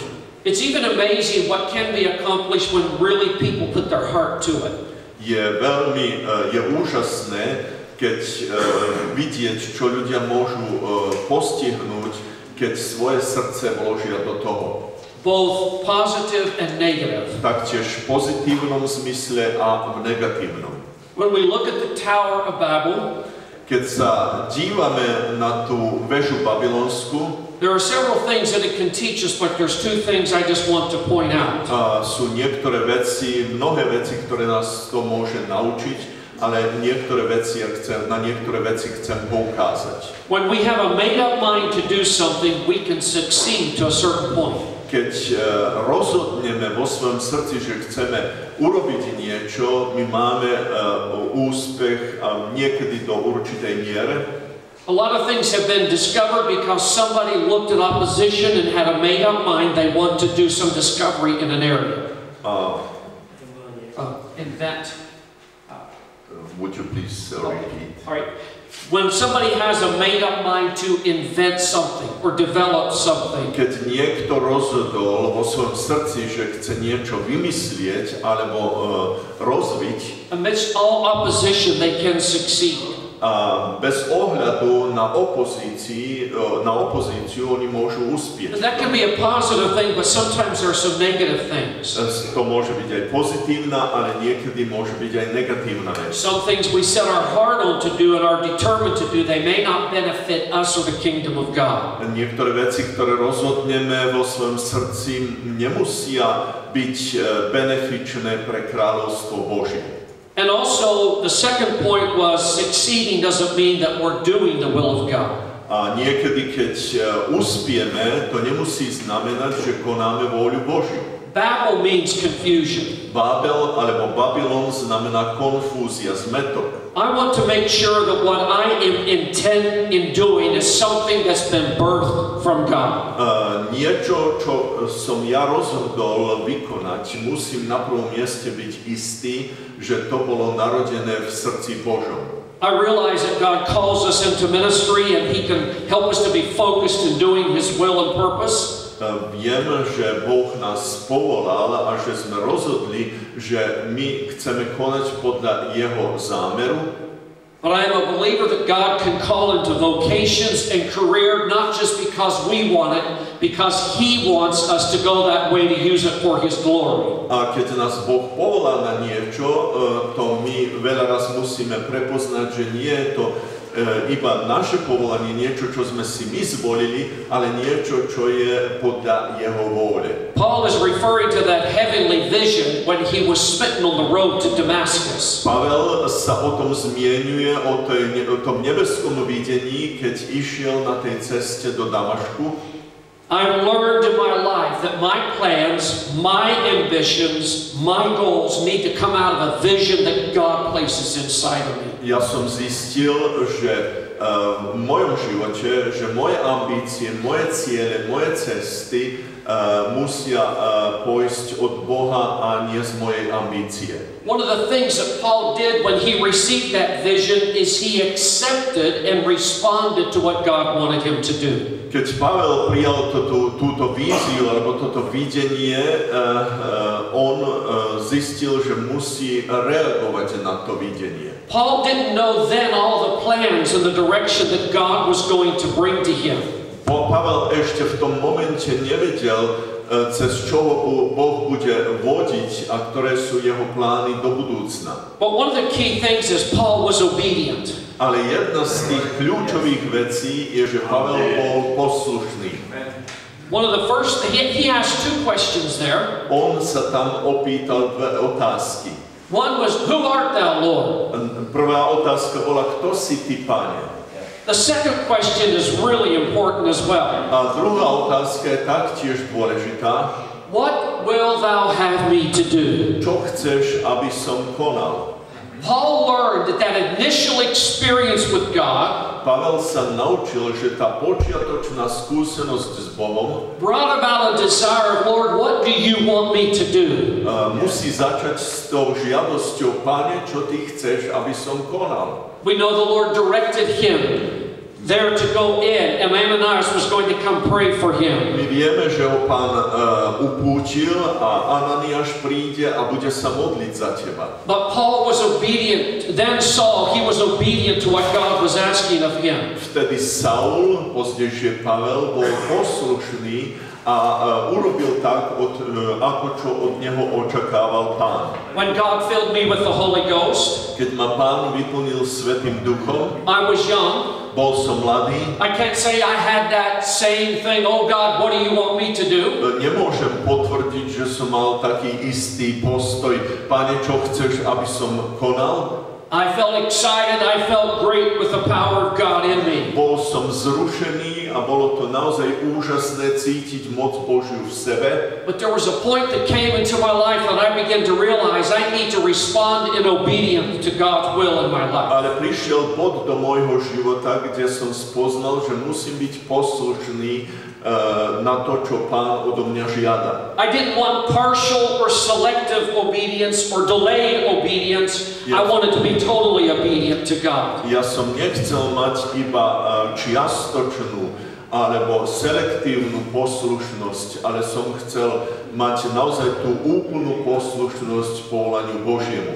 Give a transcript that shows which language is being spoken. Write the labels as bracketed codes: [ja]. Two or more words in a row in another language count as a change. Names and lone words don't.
[en] It's even amazing what can be accomplished when really people put their heart to it. [sk] Je úžasné, keď vidieť, čo ľudia môžu postihnúť, keď svoje srdce vložia do toho. [en] Both positive and negative. [sk] Taktiež v pozitívnom zmysle a v negatívnom. [en] When we look at the Tower of Babel, [sk] keď sa dívame na tú väžu babylonsku, [en] there are several things that it can teach us, but there's two things I just want to point out. [sk] Sú niektoré veci, mnohé veci, ktoré nás to môže naučiť, ale na niektoré veci chcem poukázať. [en] When we have a made-up mind to do something, we can succeed to a certain point. [sk] Keď rozhodneme vo svojom srdci, že chceme urobiť niečo, my máme úspech niekedy do určitej miere. [en] A lot of things have been discovered because somebody looked at opposition and had a made-up mind they want to do some discovery in an area. Would you please repeat? All right. When somebody has a made-up mind to invent something or develop something. [sk] Keď niekto rozhodol vo svojom srdci, že chce niečo vymyslieť alebo rozviť, [en] amidst all opposition, they can succeed. [sk] A bez ohľadu na opozíciu oni môžu uspieť. [en] That can be a positive thing, but sometimes there are some negative things. [sk] To môže byť aj pozitívna, ale niekedy môže byť aj negatívna vec. [en] Some things we set our heart on to do and are determined to do, they may not benefit us or the kingdom of God. [sk] Niektoré veci, ktoré rozhodneme vo svojom srdci, nemusia byť benefičné pre kráľovstvo Božie. [en] And also, the second point was succeeding doesn't mean that we're doing the will of God. [sk] A niekedy, keď uspieme, to nemusí znamenať, že konáme vôľu Božiu. [en] Babel means confusion. [sk] Babel alebo Babylon znamená konfúzia, zmätok. [en] I want to make sure that what I intend in doing is something that's been birthed from God. [sk] Niečo, čo som ja rozhodol vykonať, musím na prvom mieste byť istý, že to bolo narodené v srdci Božom. [en] I realize that God calls us into ministry and He can help us to be focused in doing His will and purpose. [sk] Viem, že Boh nás povolal a že sme rozhodli, že my chceme konať podľa Jeho zámeru. [en] But I am a believer that God can call into vocations and career not just because we want it, because He wants us to go that way to use it for His glory. [sk] A keď nás Boh povolá na niečo, to my veľa raz musíme prepoznať, že nie je to iba naše povolanie, niečo, čo sme si my zvolili, ale niečo, čo je podľa Jeho vôle. [en] Paul is referring to that heavenly vision when he was smitten on the road to Damascus. [sk] Pavel sa o tom zmienuje, o tom nebeskom videní, keď išiel na tej ceste do Damašku. [en] I've learned in my life that my plans, my ambitions, my goals need to come out of a vision that God places inside of me. [sk] Ja som zistil, že v mojom živote, že moje ambície, moje ciele, moje cesty musia pojsť od Boha a nie z mojej ambície. [en] One of the things that Paul did when he received that vision is he accepted and responded to what God wanted him to do. [sk] Keď Pavel prijal túto víziu alebo toto videnie, on zistil, že musí reagovať na to videnie. [en] Paul didn't know then all the plans and the direction that God was going to bring to him. [sk] Pavel ešte v tom momente nevedel, cez čo Boh bude vodiť a ktoré sú jeho plány do budúcna. [en] But one of the key things is Paul was obedient. [sk] Ale jedna z tých kľúčových vecí je, že Pavel bol poslušný. [en] One of the first, he asked two questions there. [sk] On sa tam opýtal dve otázky. [en] One was, who art thou, Lord? [sk] Prvá otázka bola, kto si ty, Pane? [en] The second question is really important as well. [sk] A druhá otázka je taktiež dôležitá. [en] What will thou have me to do? [sk] Čo chceš, aby som konal? [en] Paul learned that initial experience with God [sk] Pavel sa naučil, že tá počiatočná skúsenosť s Bohom [en] brought about a desire of, Lord, what do you want me to do? [sk] Musí začať s tou žiadosťou, Pane, čo ty chceš, aby som konal. [en] We know the Lord directed him there to go in, and Ananias was going to come pray for him. [sk] My vieme, že ho Pán upútil a Ananiáš príde a bude sa modliť za teba. [en] But Paul was obedient. Then Saul, he was obedient to what God was asking of him. [sk] Vtedy Saul, pozdejšie Pavel, bol poslušný a urobil tak, ako čo od neho očakával Pán. [en] When God filled me with the Holy Ghost, [sk] Keď ma Pán vyplnil Svätým Duchom, [en] I was young. [sk] bol som mladý. [en] I can't say I had that same thing, oh God, what do you want me to do? [sk] Nemôžem potvrdiť, že som mal taký istý postoj. Pane, čo chceš, aby som konal? [en] I felt excited, I felt great with the power of God in me. [sk] Bol som zrušený a bolo to naozaj úžasné cítiť moc Božiu v sebe. [en] But there was a point that came into my life that I began to realize I need to respond in obedience to God's will in my life. [sk] Ale prišiel bod do môjho života, kde som spoznal, že musím byť poslušný na to, čo Pán odo mňa žiada. [en] I didn't want partial or selective obedience or delayed obedience. I wanted to be totally obedient to God. [sk] Ja som nechcel mať iba čiastočnú alebo selektívnu poslušnosť, ale som chcel mať naozaj tú úplnú poslušnosť povolaniu Božiemu.